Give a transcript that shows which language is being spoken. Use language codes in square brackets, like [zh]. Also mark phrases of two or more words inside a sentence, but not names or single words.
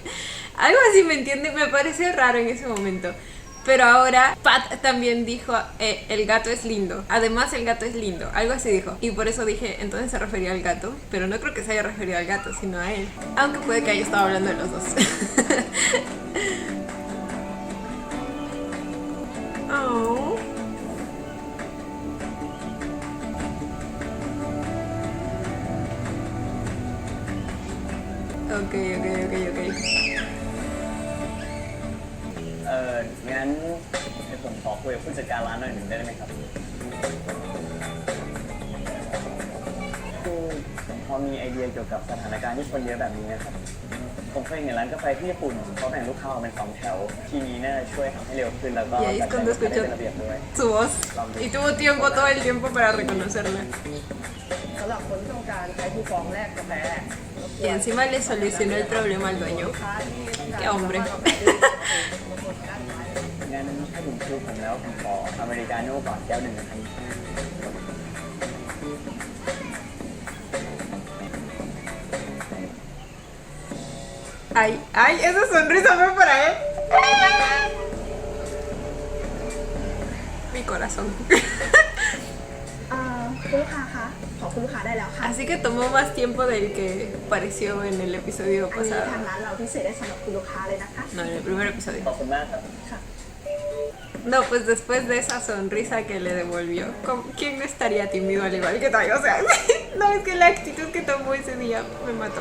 [es] Algo así, ¿me entiende? Me pareció raro en ese momento. Pero ahora Pat también dijo, el gato es lindo. Además, el gato es lindo. Algo así dijo. Y por eso dije, entonces se refería al gato. Pero no creo que se haya referido al gato, sino a él. Aunque puede que haya estado hablando de los dos. Oh. Ok. [th] งั้นเดี๋ยวผมขอคุยกับผู้จัดการร้านหน่อยหนึ่งได้ไหมครับคือผมพอมีไอเดียเกี่ยวกับสถานการณ์ที่คนเยอะแบบนี้นะครับผมเคยเห็นร้านกาแฟที่ญี่ปุ่นเขาแบ่งลูกค้าออกเป็น2 แถวทีนี้น่าจะช่วยทำให้เร็วขึ้นแล้วก็ [es] Y ahí es cuando [th] จัดการ [es] escuchó [th] ได้เป็นระเบียบด้วย [es] su voz. Y tuvo tiempo, todo el tiempo para reconocerla. [th] สำหรับคนที่ต้องการใช้คูปองแลกกาแฟ [es] Y encima le solucionó el problema al dueño. [th] ลูกค้าที่ต้องการ [es] Qué hombre. [th] งั้นถ้าถึงคิวผมแล้วผมขออเมริกาโน่ก่อนแก้วหนึ่งนะครับ [es] Ay, esa sonrisa fue para él. Mi corazón. [th] คุณลูกค้าคะขอคุณลูกค้าได้แล้วค่ะ [es] Así que tomó más tiempo del que pareció en el episodio [th] อันนี้ [es] pasado. [th] ทางร้านเราพิเศษได้สำหรับคุณลูกค้าเลยนะคะ [es] No, en el primer episodio. [th] ขอบคุณมากครับ [es] No, pues después de esa sonrisa que le devolvió, ¿quién no estaría tímido al igual que Tai? O sea, no, es que la actitud que tomó ese día me mató.